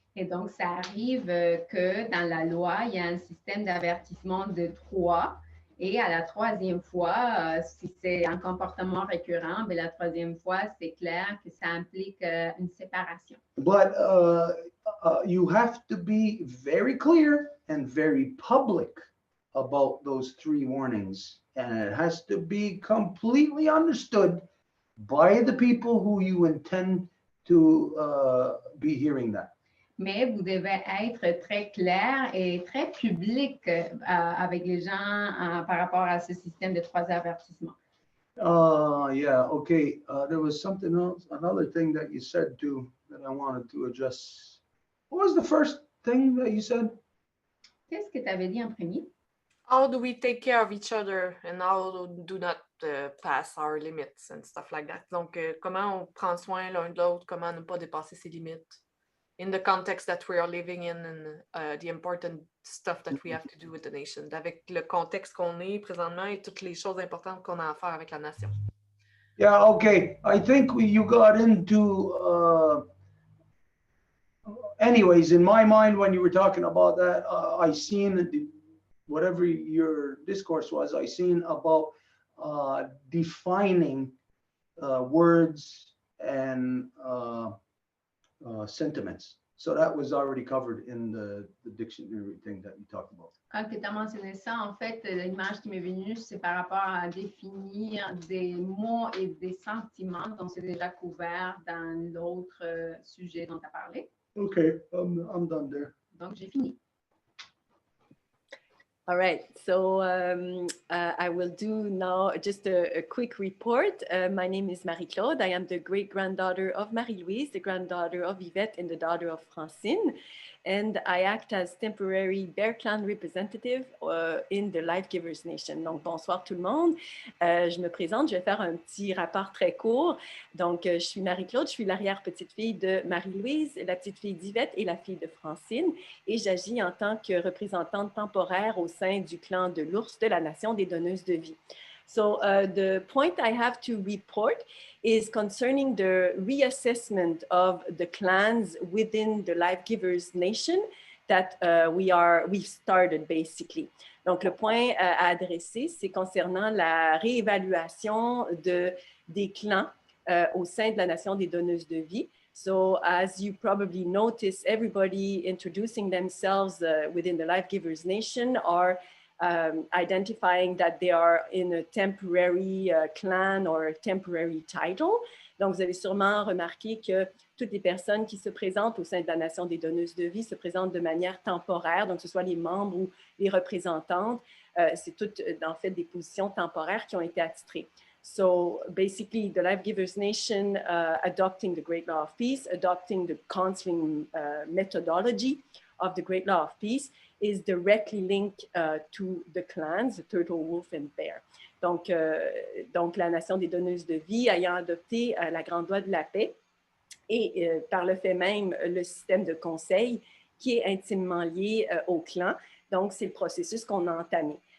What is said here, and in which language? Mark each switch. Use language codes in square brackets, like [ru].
[fr] Et donc, ça arrive que dans la loi, il y a un système d'avertissement de 3. Et à la 3e fois, si c'est un comportement récurrent, mais la 3e fois, c'est clair que ça implique une séparation. [en] But you have to be very clear and very public about those 3 warnings. And it has to be completely understood by the people who you intend to be hearing that. [fr] Mais vous devez être très clair et très public avec les gens par rapport à ce système de 3 avertissements. [en] Yeah, okay. There was something else, another thing that you said too, that I wanted to address. What was the first thing that you said? [fr] Qu'est-ce que tu avais dit en premier? [en] How do we take care of each other and how do not pass our limits and stuff like that? [fr] Donc, comment on prend soin l'un de l'autre, comment ne pas dépasser ses limites [en] in the context that we are living in and the important stuff that we have to do with the nation, [fr] avec le contexte qu'on est présentement et toutes les choses importantes qu'on a à faire avec la nation. [en] Yeah, okay. I think you got into, anyways, in my mind, when you were talking about that, I seen whatever your discourse was, I seen about defining words and sentiments. So that was already covered in the dictionary thing that you talked about. [fr] Quand tu as mentionné ça, en fait, l'image qui m'est venue, c'est par rapport à définir des mots et des sentiments, donc c'est déjà couvert dans l'autre sujet dont tu as parlé. [en] Okay, I'm done there. [fr] Donc, j'ai fini. [en] All right, so I will do now just a quick report. My name is Marie-Claude. I am the great-granddaughter of Marie-Louise, the granddaughter of Yvette, and the daughter of Francine. And I act as temporary Bear Clan representative in the Life Givers Nation. [fr] Donc, bonsoir tout le monde. Je me présente, je vais faire un petit rapport très court. Donc, je suis Marie-Claude, je suis l'arrière-petite-fille de Marie-Louise, la petite-fille d'Yvette et la fille de Francine. Et j'agis en tant que représentante temporaire au sein du clan de l'ours de la nation des donneuses de vie. [en] So the point I have to report is concerning the reassessment of the clans within the Life Givers Nation that we've started basically. [fr] Donc le point à adresser, c'est concernant la réévaluation des clans au sein de la nation des donneuses de vie. [en] So as you probably notice, everybody introducing themselves within the Life Givers Nation are identifying that they are in a temporary clan or a temporary title. [fr] Donc, vous avez sûrement remarqué que toutes les personnes qui se présentent au sein de la Nation des donneuses de vie se présentent de manière temporaire, donc que ce soit les membres ou les représentantes, c'est toutes en fait des positions temporaires qui ont été attitrées. [en] So basically, the Life Givers Nation adopting the Great Law of Peace, adopting the counseling methodology of the Great Law of Peace, is directly linked to the clans, the turtle, wolf, and bear. [fr] Donc, la nation des donneuses de vie ayant adopté la grande loi de la paix et par le fait même le système de conseil qui est intimement lié au clan. Donc, c'est le processus qu'on a entamé.